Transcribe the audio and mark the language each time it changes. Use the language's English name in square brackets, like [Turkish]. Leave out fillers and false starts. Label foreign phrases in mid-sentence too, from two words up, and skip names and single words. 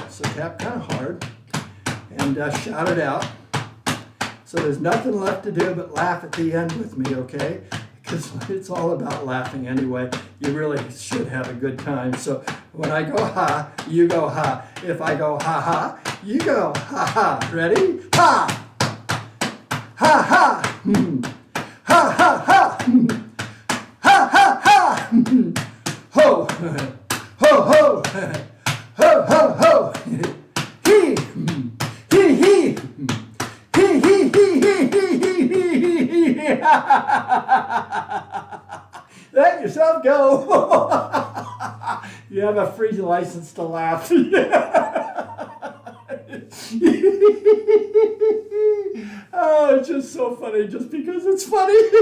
[English] So tap kind of hard and shout it out. So there's nothing left to do but laugh at the end with me, okay? Because it's all about laughing anyway. You really should have a good time. So when I go ha, you go ha. If I go ha ha, you go ha ha. Ready? Ha! Ha ha! Ha ha ha! Ha ha ha! Ho! Ho ho! Ho, ho, ho! He! He, he! He, he, he, he, he, he, he! Let yourself go! You have a free license to laugh. Oh, it's just so funny just because it's funny.